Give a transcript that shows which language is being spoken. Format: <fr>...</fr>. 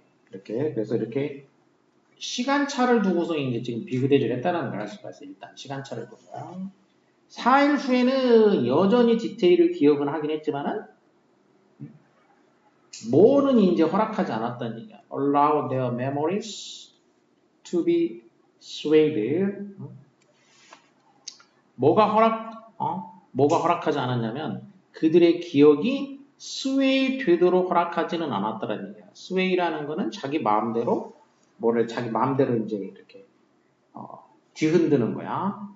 <ko>이렇게 그래서 이렇게 시간차를 두고서 이제 지금 비교대조를 했다는 걸 알 수가 있어요. 일단 시간차를 두고 4일 후에는 여전히 디테일을 기억은 하긴 했지만은 뭐는 이제 허락하지 않았다는 얘기야.</ko> <en>Allow their memories to be swayed.</en> <ko>뭐가 허락하지 않았냐면 그들의 기억이 스웨이 되도록 허락하지는 않았다는 얘기야. 스웨이라는 거는 자기 마음대로 자기 마음대로 이제 이렇게 뒤흔드는 거야.</ko>